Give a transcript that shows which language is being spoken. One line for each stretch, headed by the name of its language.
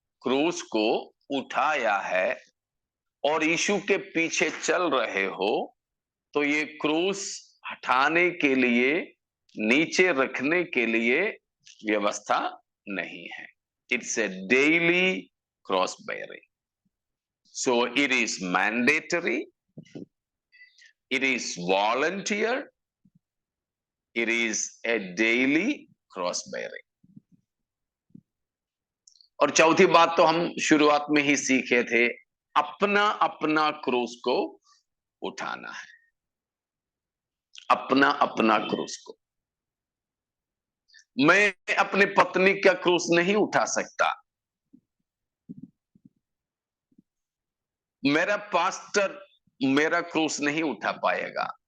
Hindi: क्रूस को उठाया है और यीशु के पीछे चल रहे हो, तो ये क्रूस हटाने के लिए, नीचे रखने के लिए व्यवस्था नहीं है.
English: It's a daily cross bearing. So it is mandatory, it is volunteer, it is a daily cross bearing.
Hindi: और चौथी बात तो हम शुरुआत में ही सीखे थे, अपना अपना क्रूस को उठाना है, अपना अपना क्रूस को. मैं अपनी पत्नी का क्रूस नहीं उठा सकता, मेरा पास्टर मेरा क्रूस नहीं उठा पाएगा।